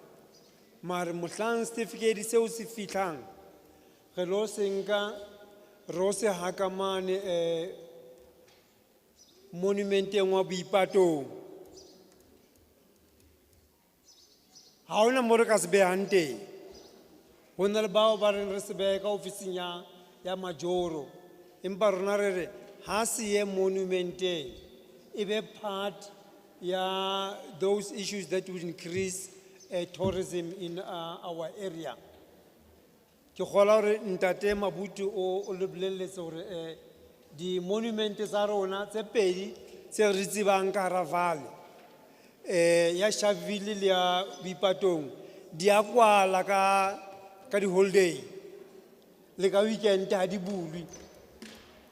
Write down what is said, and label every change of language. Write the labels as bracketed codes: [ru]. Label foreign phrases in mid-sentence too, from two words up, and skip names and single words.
[st] Mare mohlang certificate seo se fihlang re lo senka ro se hakamane monumenteng wa Boipatong. Ha ona mo re ka se behang teng. Ho na le bao ba reng re se beha ka ofising ya majoro. Empa rona re re ha se ye monumenteng e be part ya [en] those issues that would increase tourism in our area. [st] Ke khola hore ntate Mabuti o le bolelletse hore di monument tsa rona tse pedi tse re tsebang ka hara Vaal ya Sharpeville le ya Boipatong di a kwala ka di holiday le ka weekend ha di bulwi.